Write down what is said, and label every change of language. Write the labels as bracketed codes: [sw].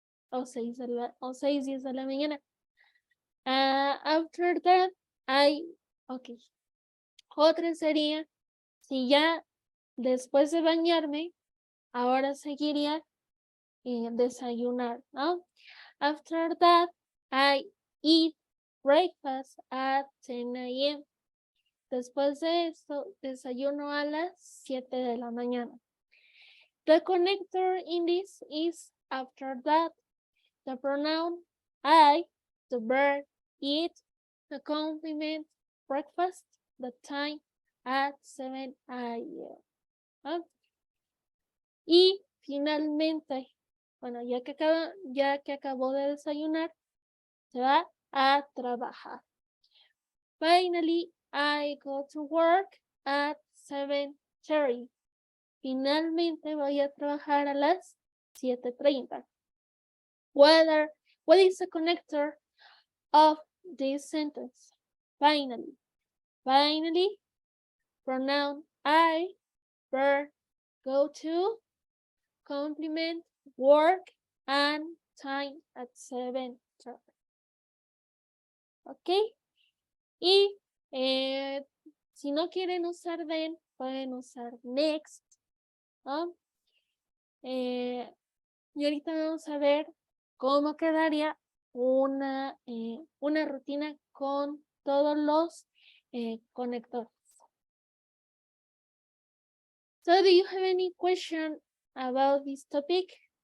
[es] o 6:10 de la mañana. [en] After that, ok. [es] Otra sería, si ya después de bañarme, ahora seguiría desayunar, ¿no? [en] After that, I eat breakfast at 10 a.m. [es] Después de esto, desayuno a las 7 de la mañana. [en] The connector in this is after that. The pronoun I, the verb eat, the complement breakfast, the time at 7 a.m. ¿Ah? [es] Y finalmente, bueno, ya que acabó de desayunar, se va a trabajar. [en] Finally, I go to work at 7:30. [es] Finalmente voy a trabajar a las 7:30. [en] What is the connector of this sentence? Finally. Finally, pronoun I, verb, go to, complement, work, and time at 7:30. ¿Ok? [es] Y si no quieren usar then, pueden usar next, ¿no? Y ahorita vamos a ver cómo quedaría una rutina con todos los conectores. [en] So, do you have any question about this topic?